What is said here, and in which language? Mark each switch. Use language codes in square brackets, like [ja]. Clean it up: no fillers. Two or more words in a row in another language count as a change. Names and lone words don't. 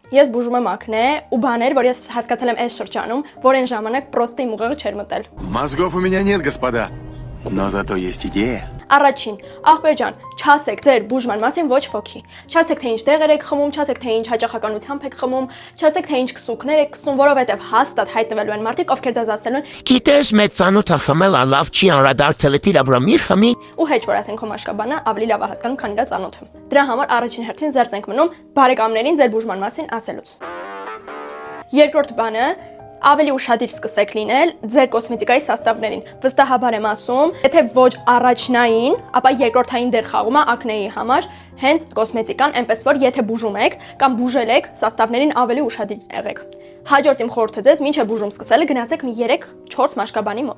[hy] Ես բուժում եմ ակնե ու բաներ, որ ես հասկացել եմ այս շրջանում, որ այն ժամանակ պրոստը իմ ուղեղը չէր մտել։ [ru] Мозгов у меня нет, господа, но зато есть идея. [hy] Առաջին, ախպեր ջան, չասեք ձեր բուժման մասին ոչ ոքի։ Չասեք թե ինչ դեղեր եք խմում, չասեք թե ինչ հաճախականությամբ եք խմում, չասեք թե ինչ քսուկներ եք քսում, որովհետև հաստատ հայտնվելու են մարդիկ, ովքեր ձեզ ասելու են. Գիտես մեծ ծանոթը խմելը լավ չի անդրադարձել դիրա վրա մի խմի։ ու հեչ որ ասեն քո մաշկաբանը ավելի լավ է հասկանում, քան իր ծանոթը։ Դրա համար առաջին հերթին զերծ ենք մնում բարեկամներին ձեր բուժման մասին ասելուց։ Երկրորդ բանը ավելի ուշադիր սկսեք լինել ձեր կոսմետիկայի սաստավներին։ Վստահաբար եմ ասում, եթե ոչ առաջնային, ապա երկրորդային դեր խաղում է ակնեի համար հենց կոսմետիկան, այնպես որ եթե բուժում եք կամ բուժել եք, սաստավներին ավելի ուշադիր եղեք։ Հաջորդ իմ խորհուրդը ձեզ մինչև բուժում սկսելը գնացեք մի 3-4 մաշկաբանի մոտ։